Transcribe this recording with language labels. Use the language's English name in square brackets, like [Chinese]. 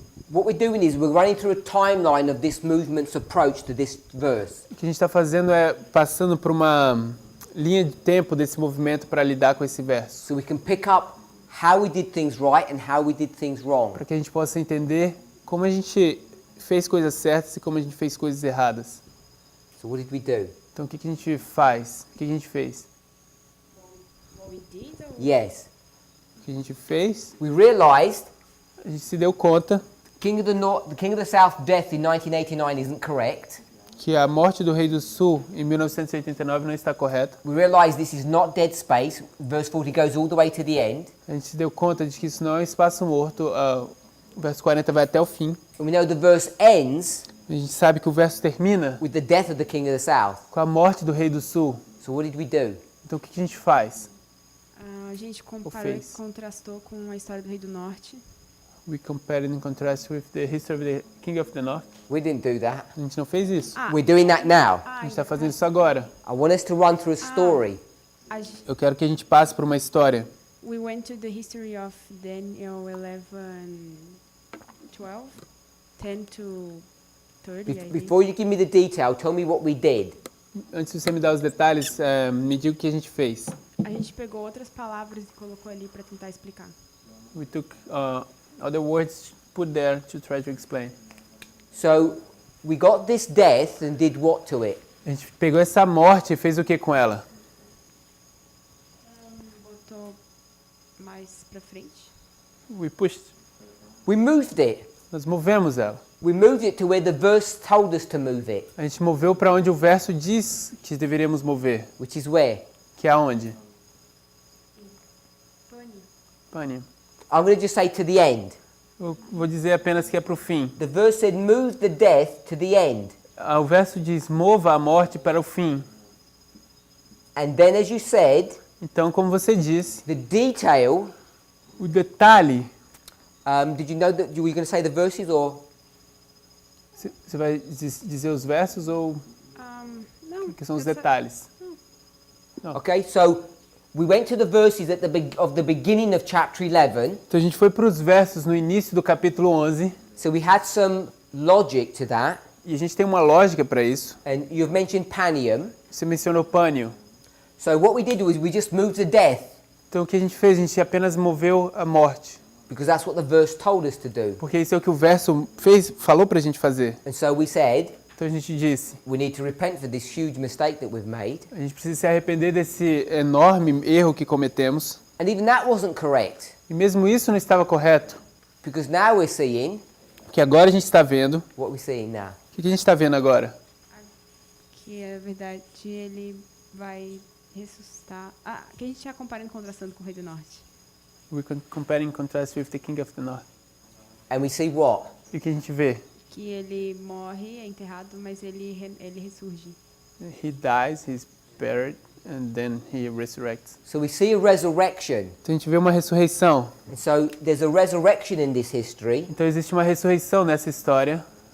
[English] What we're doing is we're running through a timeline of this movement's approach to this verse. [Portuguese] O que a gente está fazendo é passando por uma linha de tempo desse movimento para lidar com esse verso. [English] So we can pick up how we did things right and how we did things wrong. [Portuguese] Para que a gente possa entender como a gente fez coisas certas e como a gente fez coisas erradas. [English] So what did we do? [Portuguese] Então o que a gente faz? O que a gente fez? [English] What we did, or Yes. [Portuguese] O que a gente fez? [English] We realized [Portuguese] A gente se deu conta [English] the King of the South death in 1989 isn't correct. [Portuguese] que a morte do Rei do Sul em 1989 não está correta. [English] We realized this is not dead space. Verse 40 goes all the way to the end. [Portuguese] A gente se deu conta de que isso não é um espaço morto. O verso 40 vai até o fim. [English] And we know the verse ends [Portuguese] A gente sabe que o verso termina [English] with the death of the King of the South. [Portuguese] com a morte do Rei do Sul. [English] So what did we do? [Portuguese] Então o que a gente faz? a gente comparou, fez. contrastou com a história do Rei do Norte. [English] We compared and contrast with the history of the King of the North. We didn't do that. [Portuguese] A gente não fez isso. [English] We're doing that now. [Portuguese] A gente está fazendo isso agora. [English] I want us to run through a story. [Portuguese] Eu quero que a gente passe por uma história. [English] We went to the history of Daniel 11, 12, 10 to 30, I think. Before you give me the detail, tell me what we did. [Portuguese] Antes de você me dar os detalhes, me diga o que a gente fez. A gente pegou outras palavras e colocou ali para tentar explicar. [English] We took other words put there to try to explain. So we got this death and did what to it? [Portuguese] A gente pegou essa morte e fez o que com ela? Botou mais para frente. [English] We pushed. We moved it. [Portuguese] Nós movemos ela. [English] We moved it to where the verse told us to move it. [Portuguese] A gente moveu para onde o verso diz que deveríamos mover. [English] Which is where? [Portuguese] Que é aonde? Pane. [English] I'm going to just say to the end. [Portuguese] Eu vou dizer apenas que é para o fim. [English] The verse said, move the death to the end. [Portuguese] O verso diz, mova a morte para o fim. [English] And then, as you said, [Portuguese] então, como você disse, [English] the detail. [Portuguese] O detalhe. [English] Did you know that you were going to say the verses or? [Portuguese] Você vai dizer os versos ou? Não. Que são os detalhes. Não. [English] Okay, so we went to the verses at the beginning of chapter 11. [Portuguese] Então a gente foi para os versos no início do capítulo 11. [English] So we had some logic to that. [Portuguese] E a gente tem uma lógica para isso. [English] And you've mentioned Panium. [Portuguese] Você mencionou Pânio. [English] So what we did was we just moved the death. [Portuguese] Então o que a gente fez? A gente apenas moveu a morte. [English] Because that's what the verse told us to do. [Portuguese] Porque isso é o que o verso falou para a gente fazer. [English] And so we said, [Portuguese] então a gente disse, [English] we need to repent for this huge mistake that we've made. [Portuguese] A gente precisa se arrepender desse enorme erro que cometemos. [English] And even that wasn't correct. [Portuguese] E mesmo isso não estava correto. [English] Because now we're seeing. [Portuguese] Que agora a gente está vendo. [English] What we're seeing now. [Portuguese] O que a gente está vendo agora? Que é verdade, ele vai ressuscitar. Que a gente está comparando e contrastando com o Rei do Norte. [English] We can compare and contrast with the King of the North. And we see what? [Portuguese] E o que a gente vê? Que ele morre, é enterrado, mas ele ressurge. [English] He dies, he's buried, and then he resurrects. So we see a resurrection. [Portuguese] Então a gente vê uma ressurreição. [English] And so there's a resurrection in this history. [Portuguese] Então existe uma ressurreição nessa história.